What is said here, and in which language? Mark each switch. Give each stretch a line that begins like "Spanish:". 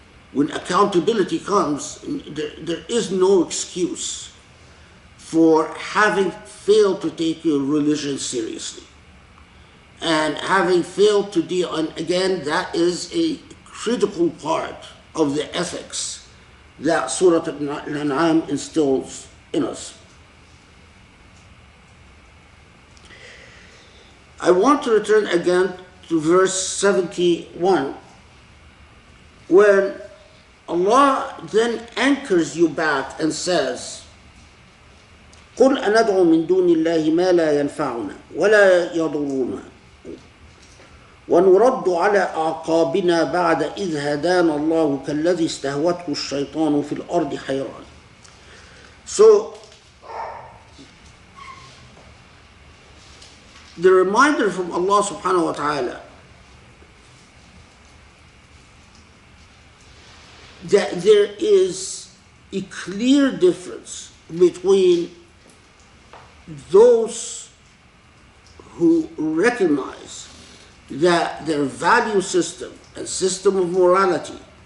English: When accountability comes, there is no excuse for having failed to take your religion seriously. And having failed to deal, and again, that is a critical part of the ethics that Surah Al-An'am instills in us. I want to return again to verse 71, when Allah then anchors you back and says,
Arabic: قُلْ أَنَدْعُ مِن دُونِ اللَّهِ مَا لَا يَنْفَعُنَا وَلَا يَضُرُّنَا وَنُرَدُّ عَلَى أَعْقَابِنَا بَعْدَ إِذْ هَدَانَ اللَّهُ كَالَّذِي اسْتَهْوَتْهُ الشَّيْطَانُ فِي الْأَرْضِ حَيْرَانٍ.
English: So, the reminder from Allah subhanahu wa ta'ala that there is a clear difference between those who recognize that their value system and system of morality